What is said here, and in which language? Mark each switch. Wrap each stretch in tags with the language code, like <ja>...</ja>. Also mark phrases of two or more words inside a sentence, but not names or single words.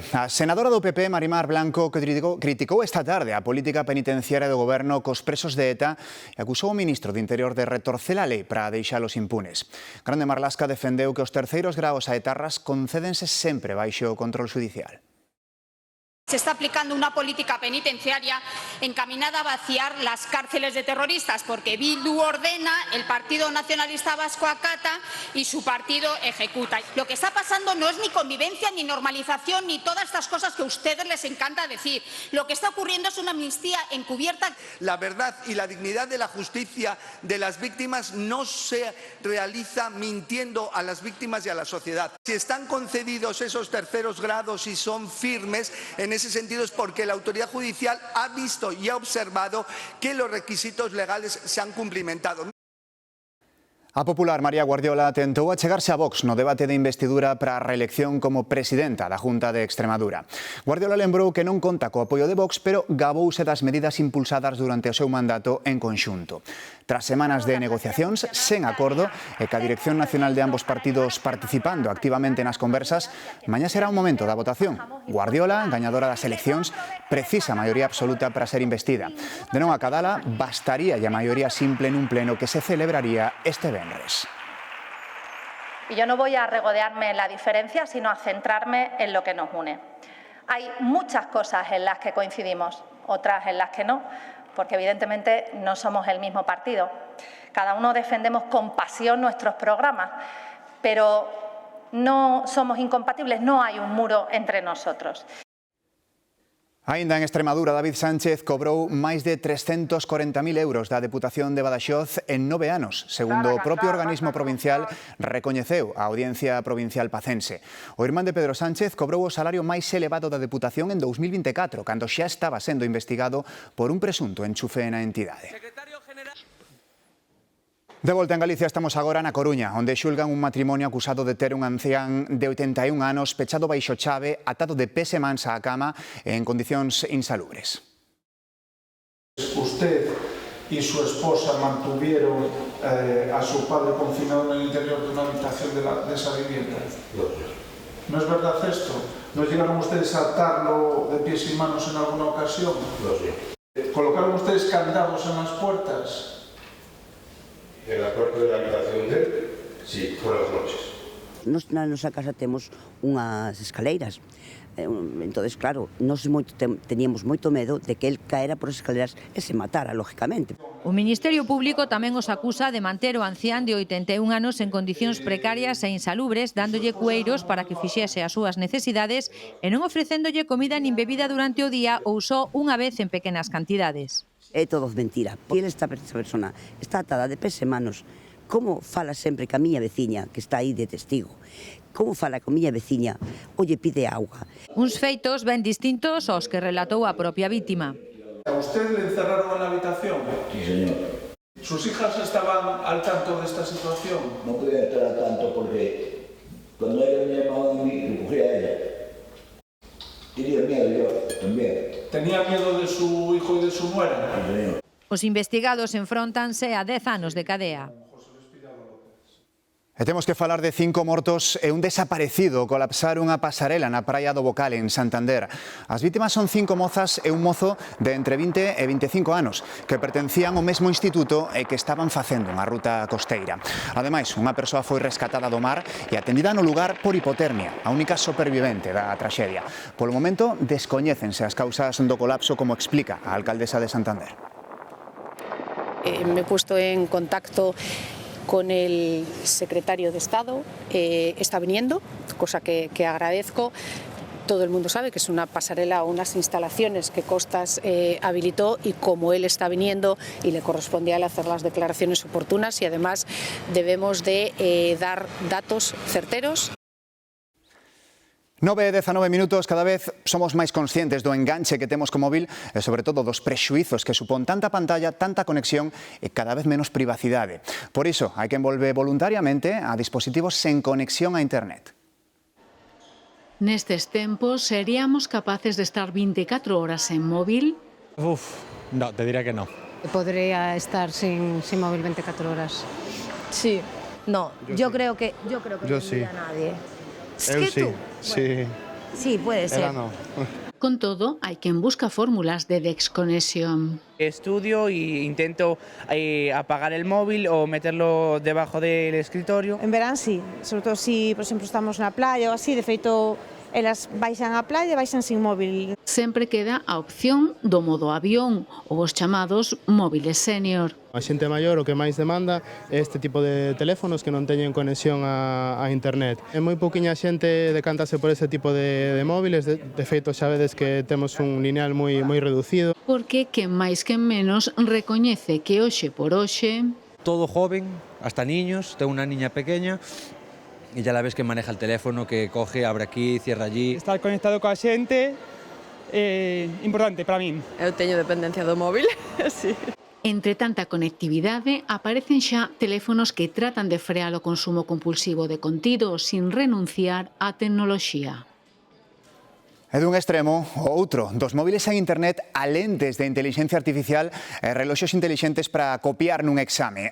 <gl>A senadora do PP, Marimar Blanco, criticou esta tarde a política penitenciaria do Goberno cos presos de ETA e acusou o ministro de Interior de retorcer a lei para deixalos impunes. Grande Marlasca defendeu que os terceiros graos a etarras concédense sempre baixo o control xudicial.</gl> <es>Se está aplicando una política penitenciaria encaminada a vaciar las cárceles de terroristas, porque Bildu ordena, el Partido Nacionalista Vasco acata y su partido ejecuta. Lo que está pasando no es ni convivencia, ni normalización, ni todas estas cosas que a ustedes les encanta decir. Lo que está ocurriendo es una amnistía encubierta. La verdad y la dignidad de la justicia de las víctimas no se realiza mintiendo a las víctimas y a la sociedad. Si están concedidos esos terceros grados y son firmes, en ese sentido es porque la autoridad judicial ha visto y ha observado que los requisitos legales se han cumplimentado.</es> <gl>A popular María Guardiola tentou achegarse a Vox no debate de investidura para a reelección como presidenta da Junta de Extremadura. Guardiola lembrou que non conta co apoio de Vox, pero gabouse das medidas impulsadas durante o seu mandato en conxunto. Tras semanas de negociacións sen acordo e ca dirección nacional de ambos partidos participando activamente nas conversas, mañá será un momento da votación. Guardiola, gañadora das eleccións, precisa maioría absoluta para ser investida. De non acadala, bastaría a maioría simple nun pleno que se celebraría este venres.</gl> <es>Y yo no voy a regodearme en la diferencia, sino a centrarme en lo que nos une. Hay muchas cosas en las que coincidimos, otras en las que no, porque evidentemente no somos el mismo partido. Cada uno defendemos con pasión nuestros programas, pero no somos incompatibles, no hay un muro entre nosotros.</es> <gl>Aínda en Extremadura, David Sánchez cobrou máis de 340.000 euros da Deputación de Badaxoz en 9 anos, segundo o propio organismo provincial recoñeceu a Audiencia Provincial Pacense. O irmán de Pedro Sánchez cobrou o salario máis elevado da Deputación en 2024, cando xa estaba sendo investigado por un presunto enchufe na entidade. De volta en Galicia, estamos agora na Coruña, onde xulgan un matrimonio acusado de ter un ancián de 81 anos pechado baixo chave, atado de pés e mans á cama en condicións insalubres.</gl> <es>Usted y su esposa mantuvieron a su padre confinado en el interior de una habitación de esa vivienda. ¿No es verdad esto? ¿No llegaron ustedes a atarlo de pies y manos en alguna ocasión? ¿Colocaron ustedes candados en las puertas? En la puerta de la habitación de él, sí, por las noches.</es> <gl>Nos na nosa casa temos unhas escaleiras,</gl> <es>entonces claro,</es> <gl>teníamos moito medo de que el caera por as escaleras e se matara, lógicamente. O Ministerio Público tamén os acusa de manter o ancián de 81 anos en condicións precarias e insalubres, dándolle cueiros para que fixese as súas necesidades e non ofrecéndolle comida nin bebida durante o día ou só unha vez en pequenas cantidades. É todo mentira. Esta persona está atada de pés e manos. Como fala sempre ca miña veciña, que está aí de testigo? Como fala ca miña veciña? Olle, pide auga. Uns feitos ben distintos aos que relatou a propia vítima.</gl> <es>¿A usted le encerraron en la habitación? Sí, señor. ¿Sus hijas estaban al tanto de esta situación? No podía estar al tanto porque cuando ella me llamaba a mí, recogía a ella. Tenía miedo yo también. ¿Tenía miedo de su hijo y de su nuera? Sí, señor.</es> <gl>Os investigados enfróntanse a 10 anos de cadea. E temos que falar de 5 mortos e un desaparecido ao colapsar unha pasarela na praia do Bocal, en Santander. As vítimas son 5 mozas e un mozo de entre 20 e 25 anos que pertencían ao mesmo instituto e que estaban facendo unha ruta costeira. Ademais, unha persoa foi rescatada do mar e atendida no lugar por hipotermia, a única supervivente da traxedia. Polo momento, descoñécense as causas do colapso, como explica a alcaldesa de Santander.</gl> <es>Me he puesto en contacto con el secretario de Estado, está viniendo, cosa que agradezco. Todo el mundo sabe que es una pasarela o unas instalaciones que Costas habilitó y como él está viniendo y le corresponde a él hacer las declaraciones oportunas y además debemos de dar datos certeros.</es> <gl>9 e 19 minutos, cada vez somos máis conscientes do enganche que temos co móvil e sobre todo dos prexuizos que supón tanta pantalla, tanta conexión e cada vez menos privacidade. Por iso, hai que envolver voluntariamente a dispositivos sen conexión a internet. Nestes tempos, seríamos capaces de estar 24 horas en móvil?</gl> <es>No, te diré que no. Podría estar sin móvil 24 horas. Sí, no, yo creo que yo no sí. a nadie. Es que tú. Sí. Sí, puede ser. No. Con todo, hay quien busca fórmulas de desconexión. Estudio e intento apagar el móvil o meterlo debajo del escritorio.</es> <gl>En verán sí, sobre todo si, por exemplo, estamos na playa ou así, de feito Elas baixan á playa e baixan sin móvil. Sempre queda a opción do modo avión ou os chamados móviles sénior. A xente maior o que máis demanda é este tipo de teléfonos que non teñen conexión a internet. É moi pouquiña xente decántase por este tipo de móviles, de feito xa vedes que temos un lineal moi reducido. Porque quen máis quen menos recoñece que hoxe por hoxe</gl> <es>todo joven, hasta niños, tengo una niña pequeña y ya la ves que maneja el teléfono, que coge, abre aquí, cierra allí.</es> <gl>Estar conectado coa xente é importante para min. Eu teño dependencia do móvil, sí. Entre tanta conectividade, aparecen xa teléfonos que tratan de frear o consumo compulsivo de contido sin renunciar á tecnoloxía. E dun extremo ao outro, dos móviles en internet a lentes de inteligencia artificial e reloxos intelixentes para copiar nun exame.</gl>